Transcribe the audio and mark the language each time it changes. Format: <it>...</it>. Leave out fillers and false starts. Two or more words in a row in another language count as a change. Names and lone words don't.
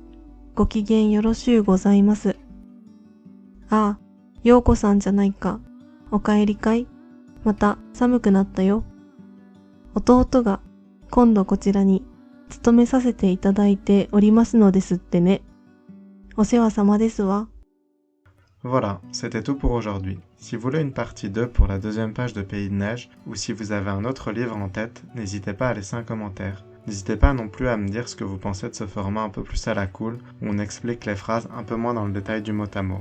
<ja>ご機嫌よろしゅうございます。ああ、陽子さんじゃないか。お帰りかい？また寒くなったよ。弟が今度こちらに勤めさせていただいておりますのですってね。お世話様ですわ。</ja> <fr>Voilà, c'était tout pour aujourd'hui. Si vous voulez une partie 2 pour la deuxième page de Pays de Neige, ou si vous avez un autre livre en tête, n'hésitez pas à laisser un commentaire. N'hésitez pas non plus à me dire ce que vous pensez de ce format un peu plus à la cool, où on explique les phrases un peu moins dans le détail du mot à mot.</fr>